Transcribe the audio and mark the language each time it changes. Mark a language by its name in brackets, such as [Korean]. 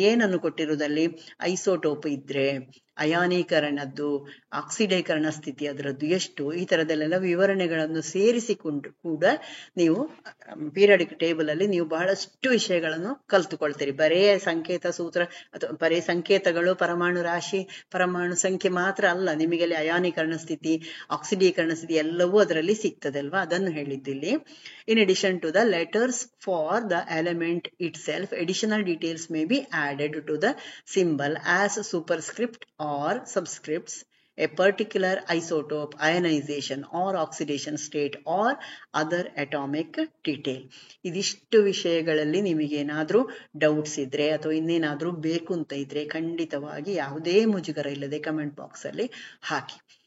[Kannada] ಏನನ್ನು ಕೊಟ್ಟಿರುವುದಲ್ಲಿ ಐಸೋಟೋಪ್ ಇದ್ರೆ, ಅಯಾನೀಕರಣದ್ದು, ಆಕ್ಸಿಡೀಕರಣ ಸ್ಥಿತಿ ಅದರದ್ದು ಎಷ್ಟು, ಈ ತರದಲ್ಲೆಲ್ಲ ವಿವರಣೆಗಳನ್ನು ಸೇರಿಸಿಕೊಂಡು ಕೂಡ ನೀವು ಪೀರಿಯಾಡಿಕ್ ಟೇಬಲ್ ಅಲ್ಲಿ ನೀವು ಬಹಳಷ್ಟು ವಿಷಯಗಳನ್ನು ಕಲ್ತುಕೊಳ್ತೀರಿ. ಬರೇ ಸಂಕೇತ ಸೂತ್ರ ಅಥವಾ ಬರೇ ಸಂಕೇತಗಳು, ಪರಮಾಣು ರಾಶಿ, ಪರಮಾಣು ಸಂಖ್ಯೆ ಮಾತ್ರ ಅಲ್ಲ, ನಿಮಗೆ ಅಲ್ಲಿ ಅಯಾನೀಕರಣ ಸ್ಥಿತಿ, ಆಕ್ಸಿಡೀಕರಣ ಸ್ಥಿತಿ ಎಲ್ಲವೂ ಅದರಲ್ಲಿ ಸಿಗ್ತದೆ ಅಲ್ವಾ. ಅದನ್ನು ಹೇಳಿದ್ದಿಲ್ಲಿ. [English] In addition to the letters for the element itself, additional details may be added to the symbol as superscript or subscripts, a particular isotope, ionization or oxidation state or other atomic detail. [Kannada] ಇದಿಷ್ಟು ವಿಷಯಗಳಲ್ಲಿ ನಿಮಗೇನಾದ್ರೂ doubts ಇದ್ರೆ ಅಥವಾ ಇನ್ನೇನಾದ್ರೂ ಬೇಕು ಅಂತ ಇದ್ರೆ ಖಂಡಿತವಾಗಿ ಯಾವುದೇ ಮುಜುಗರ ಇಲ್ಲದೆ ಕಮೆಂಟ್ ಬಾಕ್ಸ್ ಅಲ್ಲಿ ಹಾಕಿ.